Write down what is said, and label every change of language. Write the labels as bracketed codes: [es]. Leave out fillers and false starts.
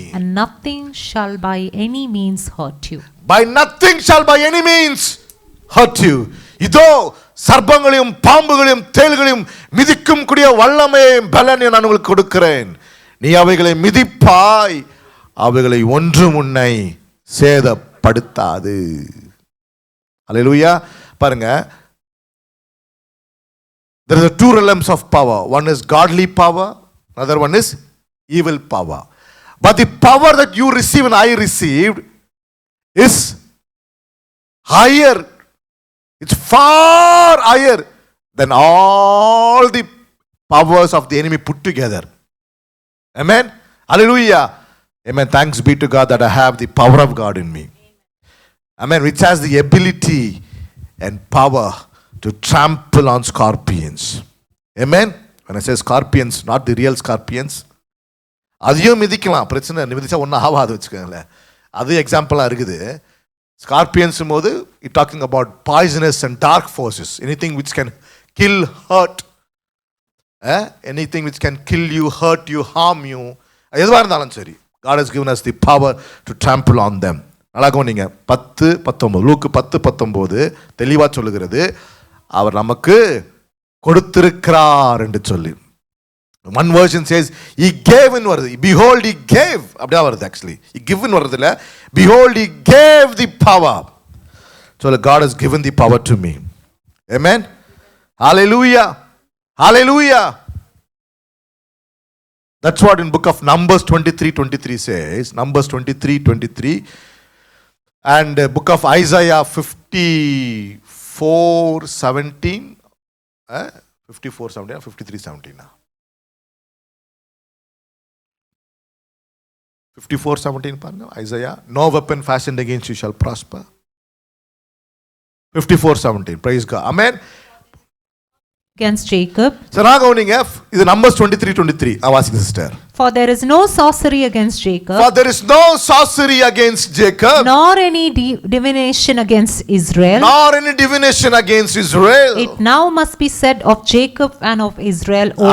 [en] And nothing shall by any means hurt you. By nothing shall by any means hurt you. [ta] இதோ சர்ப்பங்களையும் பாம்புகளையும் தேள்களையும் மிதிக்கும் கூடிய வல்லமையும் பலனை நான் உங்களுக்கு கொடுக்கிறேன். நீ அவைகளை மிதிப்பாய், அவைகளை ஒன்றும் உன்னை சேதப்படுத்தாது. அல்லேலூயா. [en] பாருங்க, there are 2 realms of power. One is godly power, another one is evil power. But the power that you receive and I received is higher. It's far higher than all the powers of the enemy put together. Amen. Hallelujah. Amen. Thanks be to God that I have the power of God in me. Amen. Which has the ability and power to trample on scorpions. Amen. When I say scorpions, not the real scorpions. [ta] அதையும் மிதிக்கலாம், பிரச்சனை மிதிச்சா ஒன்றும் ஆகாது வச்சுக்கோங்களேன். அது எக்ஸாம்பிளாக இருக்குது. [en] Scorpions போது talking about poisonous and dark forces, anything which can kill, hurt. Anything which can kill you, hurt you, harm you, எதுவாக இருந்தாலும் சரி, God has given us the power to trample on them. [ta] நல்லா கவனிங்க, 10:19 Luke 10:19 தெளிவாக சொல்லுகிறது, அவர் நமக்கு கொடுத்திருக்கிறார் என்று சொல்லி. [en] One version says he gave in வருது, behold he gave, அப்படியே வருது. actually he given வருது இல்ல, behold he gave the power. So God has given the power to me. Amen. Hallelujah. Hallelujah. That's what in book of Numbers 23:23 says. Numbers 23:23 and book of Isaiah 54:17 54:17 53:17 54:17 பாருங்க. Isaiah, no weapon fashioned against you shall prosper. 54:17. Praise God. Amen. Against Jacob. [ta] சராகவனிங்க, இது Numbers 23:23. வாசிங்க sister. [en] For there is no sorcery against Jacob. For there is no sorcery against Jacob. Nor any divination against Israel. Nor any divination against Israel. It now must be said of Jacob and of Israel, oh,